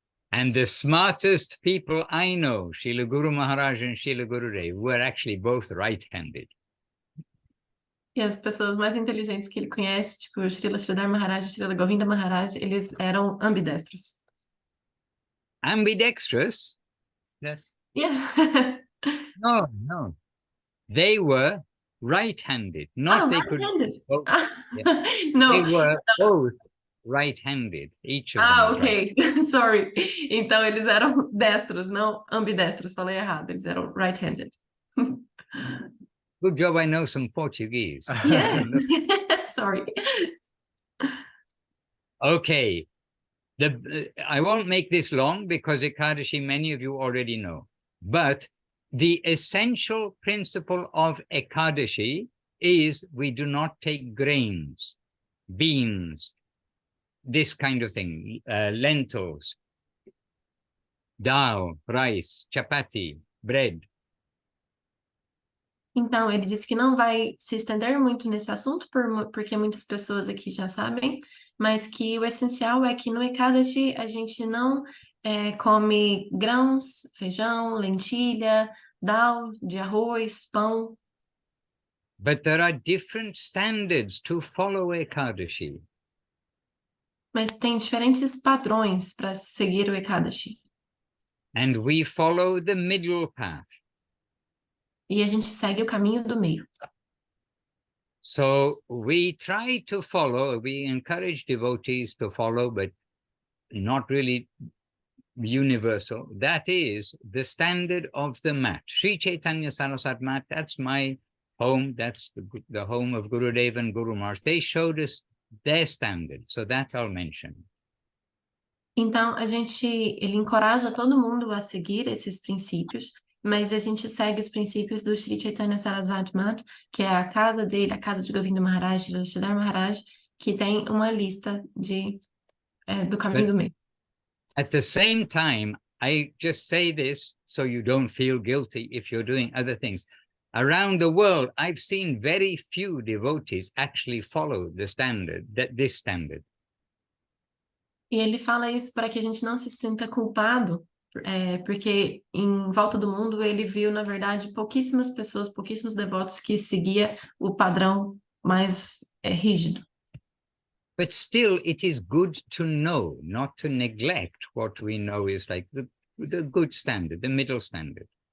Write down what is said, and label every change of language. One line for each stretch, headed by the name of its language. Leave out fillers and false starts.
English: And the smartest people I know, Srila Guru Maharaj and Srila Gurudev, were actually both right-handed.
Portuguese: E as pessoas mais inteligentes que ele conhece, tipo o Srila Sridhar Maharaj e Srila Govinda Maharaj, eles eram ambidestros.
English: Ambidextrous? Yes. Yeah. No. They were right-handed. Not they could right-handed. both. Yeah. No. They were both right-handed. Each of them was right. Ok. Sorry.
Portuguese: Então eles eram destros, não ambidestros. Falei errado. Eles eram right-handed.
English: Good job I know some Portuguese. Yes. Sorry. Okay. I won't make this long because Ekadashi many of you already know. But the essential principle of Ekadashi is we do not take grains, beans, this kind of thing, lentils, dal, rice, chapati, bread.
Portuguese: Então, ele disse que não vai se estender muito nesse assunto, porque muitas pessoas aqui já sabem, mas que o essencial é que no Ekadashi a gente não come grãos, feijão, lentilha, dal, de arroz, pão.
English: But there are different standards to follow Ekadashi.
Portuguese: Mas tem diferentes padrões para seguir o Ekadashi.
English: And we follow the middle path.
Portuguese: E a gente segue o caminho do meio.
English: So we try to follow, we encourage devotees to follow, but not really universal. That is the standard of the mat. Sri Chaitanya Saraswat mat, that's my home, that's the home of Gurudev and Guru Maharaj. They showed us their standard, so that I'll mention.
Portuguese: Então, ele encoraja todo mundo a seguir esses princípios, mas a gente segue os princípios do Sri Chaitanya Saraswati Mat, que é a casa dele, a casa de Govinda Maharaj, Srila Sridhar Maharaj, que tem uma lista do caminho do meio.
English: At the same time, I just say this so you don't feel guilty if you're doing other things. Around the world, I've seen very few devotees actually follow the standard, this standard.
Portuguese: E ele fala isso para que a gente não se sinta culpado, porque em volta do mundo ele viu, na verdade, pouquíssimas pessoas, pouquíssimos devotos que seguia o padrão mais rígido.
English: But still, it is good to know, not to neglect what we know is like the good standard, the middle standard.